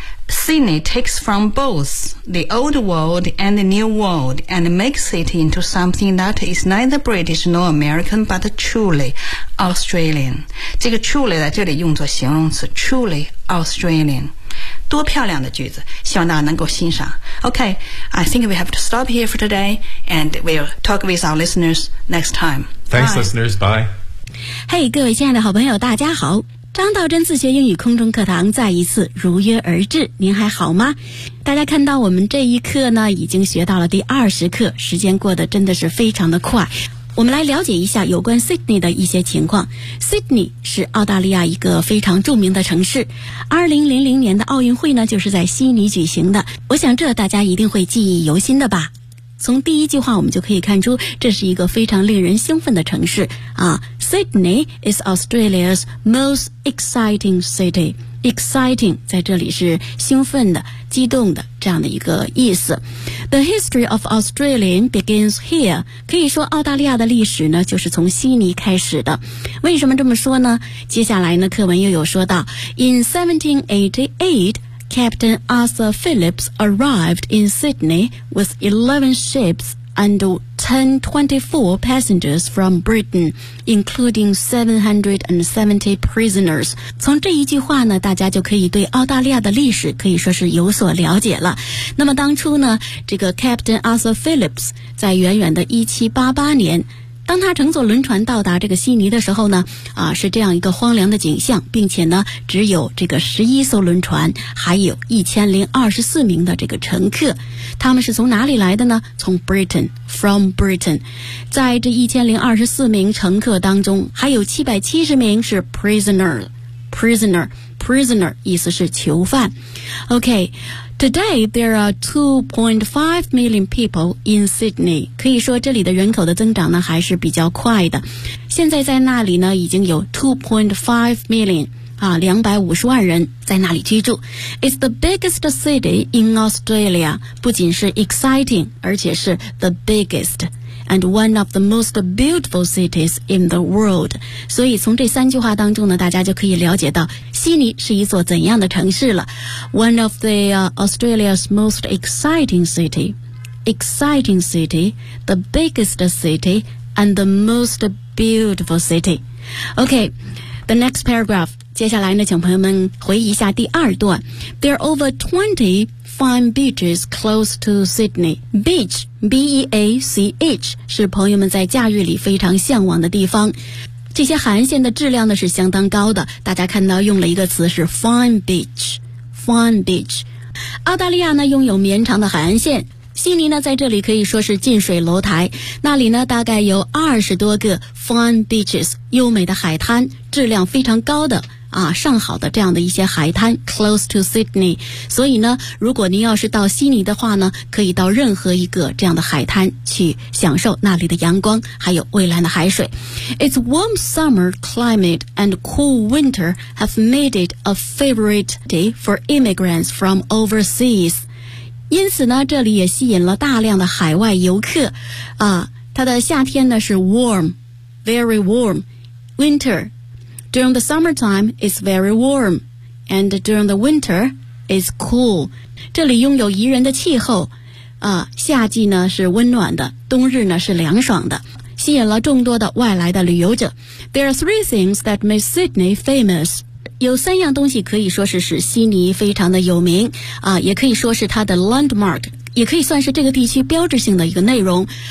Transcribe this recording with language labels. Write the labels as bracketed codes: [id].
[en] Sydney takes from both the old world and the new world and makes it into something that is neither British nor American but truly Australian. [zh] 这个 truly 在这里用作形容词 [en] truly Australian. [zh] 多漂亮的句子，希望大家能够欣赏。 [en] Okay, I think we have to stop here for today and we'll talk with our listeners next time. Thanks, bye. Listeners. Bye. [zh] Hey, 各位亲爱的好朋友大家好，张道真自学英语空中课堂再一次如约而至，您还好吗？大家看到我们这一课呢，已经学到了第20课，时间过得真的是非常的快。我们来了解一下有关 Sydney 的一些情况。Sydney 是澳大利亚一个非常著名的城市，2000年的奥运会呢，就是在悉尼举行的，我想这大家一定会记忆犹新的吧。从第一句话我们就可以看出，这是一个非常令人兴奋的城市啊。 [en] Sydney is Australia's most exciting city. [zh] Exciting 在这里是兴奋的、激动的这样的一个意思。 [en] The history of Australia begins here. [zh] 可以说澳大利亚的历史呢，就是从悉尼开始的。为什么这么说呢？接下来呢，课文又有说到 ， [en] In 1788. Captain Arthur Phillips arrived in Sydney with 11 ships and 1024 passengers from Britain, including 770 prisoners. [zh] 从这一句话呢，大家就可以对澳大利亚的历史可以说是有所了解了。那么当初呢，这个 Captain Arthur Phillips 在远远的1788年，当他乘坐轮船到达这个悉尼的时候呢，是这样一个荒凉的景象，并且呢，只有这个11艘轮船，还有1024名的这个乘客。他们是从哪里来的呢？从 Britain, [en] from Britain。 [zh] 在这1024名乘客当中，还有770名是 prisoner, 意思是囚犯。Okay. [en] Today, there are 2.5 million people in Sydney. [zh] 可以说这里的人口的增长呢还是比较快的。现在在那里呢已经有 2.5 million, 250万人在那里居住。 [en] It's the biggest city in Australia. [zh] 不仅是 [en] exciting, [zh] 而且是 [en] the biggest. And one of the most beautiful cities in the world. [zh] 所以从这三句话当中呢，大家就可以了解到悉尼是一座怎样的城市了。 [en] One of the、Australia's most exciting city, exciting city, the biggest city, and the most beautiful city. Okay, the next paragraph. [zh] 接下来呢，请朋友们回忆一下第二段。 [en] There are over 20 fine beaches close to Sydney. Beach, B-E-A-C-H, [zh] 是朋友们在假日里非常向往的地方。这些海岸线的质量呢是相当高的，大家看到用了一个词是 fine beach, fine beach。澳大利亚呢拥有绵长的海岸线，悉尼呢在这里可以说是近水楼台，那里呢大概有20多个 fine beaches, 优美的海滩，质量非常高的啊，上好的这样的一些海滩 [en] close to Sydney。 [zh] 所以呢如果您要是到悉尼的话呢，可以到任何一个这样的海滩去享受那里的阳光还有蔚蓝的海水。 [en] It's warm summer climate and cool winter have made it a favorite day for immigrants from overseas. [zh] 因此呢这里也吸引了大量的海外游客啊，它的夏天呢是 warm, very warm, [en] winterDuring the summertime, it's very warm. And during the winter, it's cool. [zh] 这里拥有宜人的气候、夏季呢是温暖的，冬日呢是凉爽的，吸引了众多的外来的旅游者。 [en] There are three things that make Sydney famous. [zh] 有三样东西可以说是使悉尼非常的有名、也可以说是它的 landmark, 也可以算是这个地区标志性的一个内容。